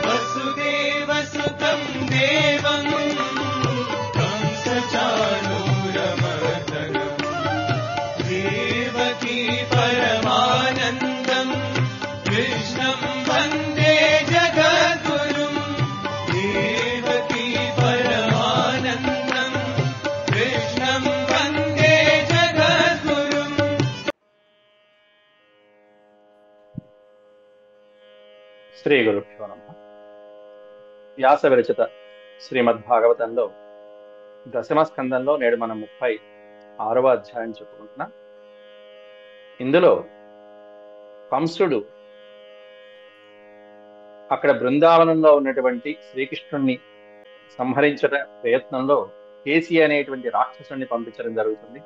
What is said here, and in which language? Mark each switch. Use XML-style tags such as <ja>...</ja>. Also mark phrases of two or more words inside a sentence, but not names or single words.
<sa>वसुदेवसुतं देवं कंसचाणूरमर्दनं देवकी परमानन्दं कृष्णं वन्दे जगद्गुरुं देवकी परमानन्दं कृष्णं वन्दे जगद्गुरुम्. శ్రీ గురుభ్యో నమః.</sa> <te>వ్యాస విరచిత శ్రీమద్భాగవతంలో దశమ స్కందంలో నేడు మనం 36వ అధ్యాయం చెప్పుకుంటున్నాం. ఇందులో కంసుడు అక్కడ బృందావనంలో ఉన్నటువంటి శ్రీకృష్ణుణ్ణి సంహరించట ప్రయత్నంలో కేసి అనేటువంటి రాక్షసుని పంపించడం జరుగుతుంది.</te>